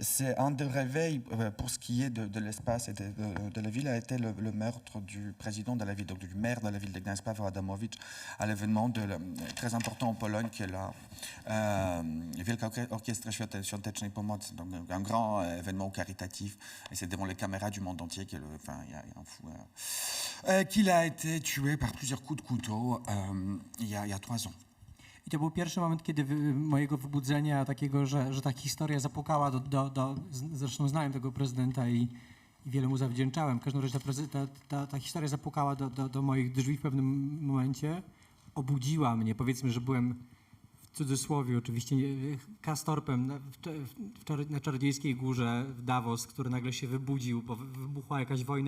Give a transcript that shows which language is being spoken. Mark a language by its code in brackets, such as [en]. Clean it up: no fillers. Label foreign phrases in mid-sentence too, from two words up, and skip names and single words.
[fr] C'est un des réveils pour ce qui est de l'espace et de la ville a été le meurtre du président de la ville, donc du maire de la ville de Gdańsk, Paweł Adamowicz, à l'événement très important en Pologne qui est la Wielka Orkiestra Świątecznej Pomocy, donc un grand événement caritatif, et c'est devant les caméras du monde entier qu'il y a un fou, qu'il a été tué par plusieurs coups de couteau il y a 3 ans. [pl] I to był pierwszy moment, kiedy mojego wybudzenia takiego, że ta historia zapukała zresztą znałem tego prezydenta i wiele mu zawdzięczałem. W każdym razie ta historia zapukała do moich drzwi w pewnym momencie. Obudziła mnie, powiedzmy, że byłem w cudzysłowie oczywiście Castorpem na Czarodziejskiej Górze w Davos, który nagle się wybudził, bo wybuchła jakaś wojna.